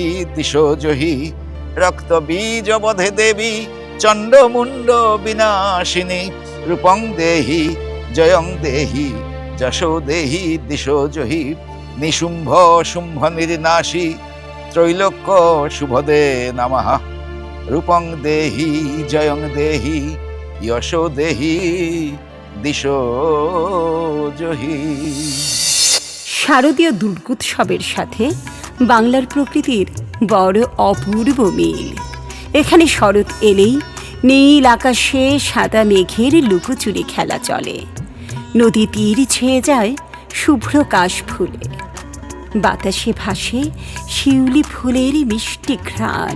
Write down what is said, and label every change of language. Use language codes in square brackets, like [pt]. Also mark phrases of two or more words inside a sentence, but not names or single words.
[sa] दिशो जहि रक्त बीज वधे देवी चंड मुंड विनाशिनी रूपं देहि जयं देहि यशो देहि दिशो जहि निशुंभ शुंभ निर्नाशी त्रैलोक्य शुभदे नमः रूपं देहि जयं देहि यशो देहि दिशो जहि। [bn] শারদীয় দুর্গোৎসবের সাথে বাংলার প্রকৃতির বড় অপূর্ব মিল। এখানে শরৎ এলেই নীল আকাশে সাদা মেঘের লুকোচুরি খেলা চলে, নদী তীর ছেয়ে যায় শুভ্র কাশ ফুলে, বাতাসে ভাসে শিউলি ফুলের মিষ্টি ঘ্রাণ।